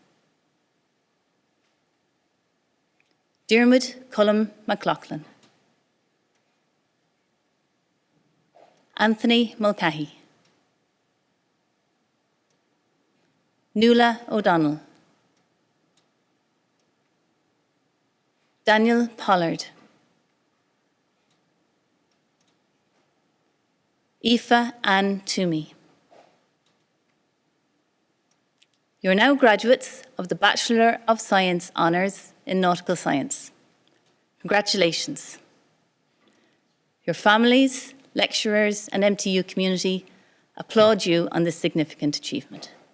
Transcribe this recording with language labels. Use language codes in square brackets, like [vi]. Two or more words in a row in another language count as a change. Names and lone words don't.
[en] Diarmuid Cullum McLaughlin, Anthony Mulcahy, Nuala O'Donnell, Daniel Pollard, Aoife Ann Toomey. You are now graduates of the Bachelor of Science Honours in Nautical Science. Congratulations. Your families, lecturers and MTU community applaud you on this significant achievement.